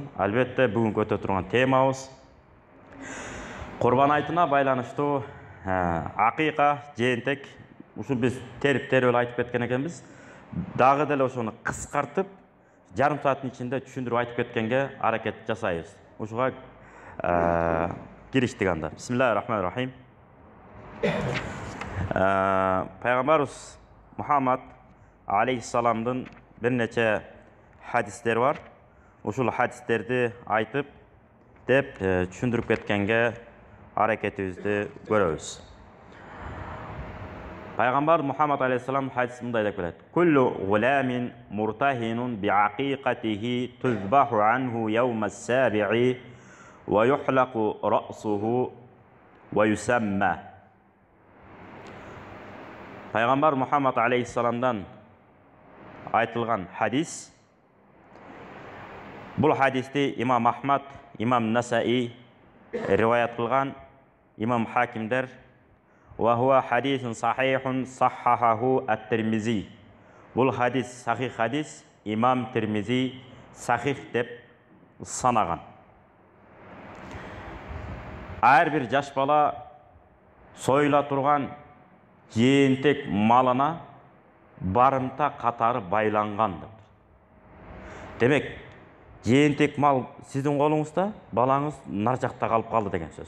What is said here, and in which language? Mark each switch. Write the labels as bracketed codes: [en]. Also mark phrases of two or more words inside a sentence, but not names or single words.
[ky] Албетте бүгүнкү өтө турган темабыз Курбан айтына байланыштуу акыйка, жээнтек. Ушу биз терип-терип айтып кеткен экенбиз. Дагы деле ошону кыскартып, жарым сааттын ичинде түшүндүрүп айтып кеткенге аракет жасайбыз. Ушуга кириштик анда. [ar] بسم الله الرحمن الرحيم. [ky] Пайгамбарыбыз Мухаммад алейхиссаламдын бир нече хадистер бар. Ушул хадистерди айтып деп түшүндүрүп кеткенге аракетибизди көрөбүз. Пайгамбар Мухаммад алейхиссалам хадис мындай деп келет. [ar] كل غلام مرتهن بعقيقته تذبح عنه يوم السابع ويحلق رأسه ويسمى. [ky] Пайгамбар Мухаммад алейхиссаламдан айтылган хадис. Бул хадисти имам Ахмад, имам Насаи риваят кылган, имам Хакимдер. [ar] وهو حديث صحيح صححه الترمذي. [ky] Бул хадис сахих хадис, имам Тирмизи сахих деп санаган. Ар бир жаш бала союла турган жээнтек малына барымта катары байланган деп. Демек, жээнтек мал сиздин колуңузда, балаңыз нар жакта калып калды деген сөз.